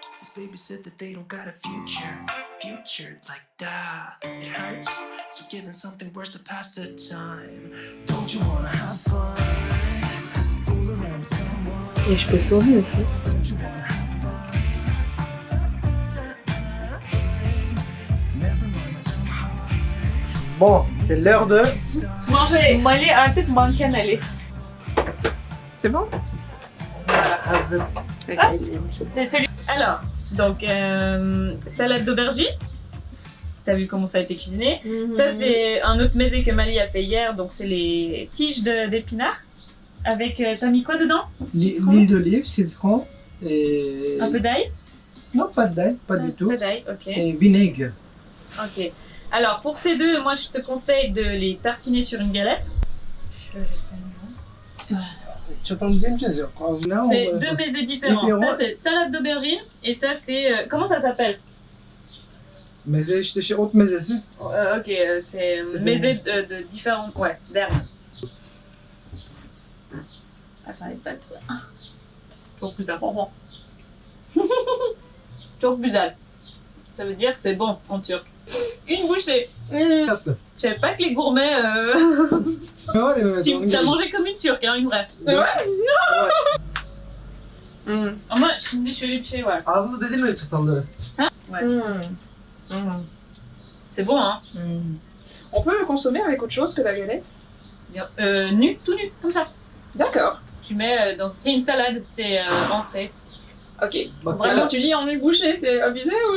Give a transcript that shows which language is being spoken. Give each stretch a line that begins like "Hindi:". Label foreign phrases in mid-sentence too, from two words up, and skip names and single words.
English: baby said that they don't got a future like that. It hurts, so giving something worse to pass the time. Don't you wanna have fun? Fool around with someone.
French: Et je peux tourner aussi.
English: Don't you wanna have fun? Never mind my dumb heart.
French: Bon, c'est l'heure de... Manger.
Turkish: Molly artık manken Ali.
French: C'est bon?
Turkish: Hazır.
French: C'est celui. Alors, donc, salade d'aubergine. T'as vu comment ça a été cuisiné. Ça, c'est un autre mésé que Mali a fait hier. Donc, c'est les tiges d'épinards. Avec, t'as mis quoi dedans? L'huile d'olive, citron et... Un peu d'ail? Non, pas d'ail, pas du tout. Pas d'ail, ok. Et vinaigre. Ok. Alors, pour ces deux, moi, je te conseille de les tartiner sur une galette.
Turkish: Çatalımızı yok.
French: C'est deux mésés différents. Et puis, Ça, c'est salade d'aubergine. Et ça, c'est... comment ça s'appelle?
Turkish: Meze işte şey ot mezesi.
French: Ok, c'est C'est mésé de différents... Ouais, d'herbes. Ah, ça n'arrête pas de...
Turkish: Çok güzel. Çok güzel.
French: Ça veut dire que c'est bon en turc. Une bouchée.
Turkish: Yaptı.
French: Je savais pas que les gourmets...
Turkish: Ne var ya Mehmet?
French: Tu
Turkish: onun
French: t'as
Turkish: gibi.
French: mangé comme une turque, hein, une vraie.
Turkish: Ama şimdi şöyle bir şey var. Ağzınızda değil mi çatalları?
French: C'est bon, hein. On peut le consommer avec autre chose que la galette? Nu, tout nu, comme ça. D'accord. Tu mets dans... C'est une salade, c'est entrée. Ok.
Turkish: Bak
French: Vraiment, tu dis en une bouchée, c'est abusé ou